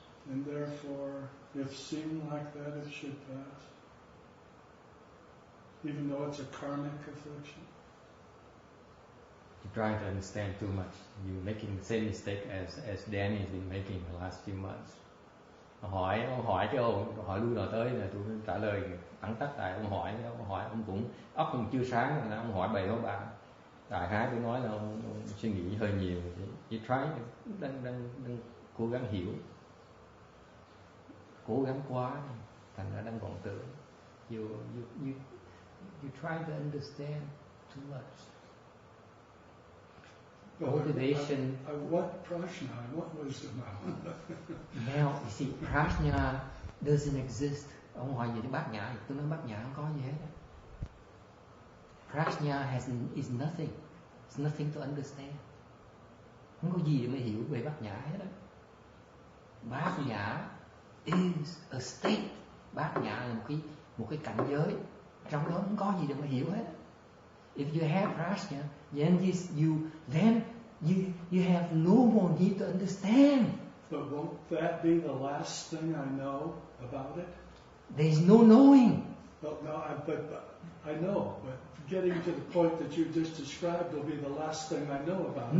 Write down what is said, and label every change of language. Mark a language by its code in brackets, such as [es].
[en] And therefore, if seen like that, it should pass, even though it's a karmic affliction. You're trying to understand too much. You're making the same mistake as Danny has been making the last few months. [vi] Ông hỏi cái ông hỏi lui nào tới là tôi trả lời thẳng tắt. Tại ông hỏi ông cũng óc cũng chưa sáng, là ông hỏi bày đó bạn. Đại khái tôi nói là ông suy nghĩ hơi nhiều. [en] You try, [vi] đang cố gắng hiểu, cố gắng quá, thành ra đang vọng tưởng. [en] You try to understand too much. Motivation. I want prajna, I want wisdom. Now, you see, prajna doesn't exist. [vi] Ông hỏi gì đến bát nhã, tôi nói bát nhã không có gì hết. [en] Prajna is nothing. It's nothing to understand. [vi] Không có gì để mà hiểu về bát nhã hết á. Bát nhã [en] is a state. [vi] Bát nhã là một cái cảnh giới, trong đó không có gì để mà hiểu hết. [en] If you have prajna, then you have no more need to understand. But won't that be the last thing I know about it? There's no knowing. Well, no, but I know. But getting to the point that you just described will be the last thing I know about it.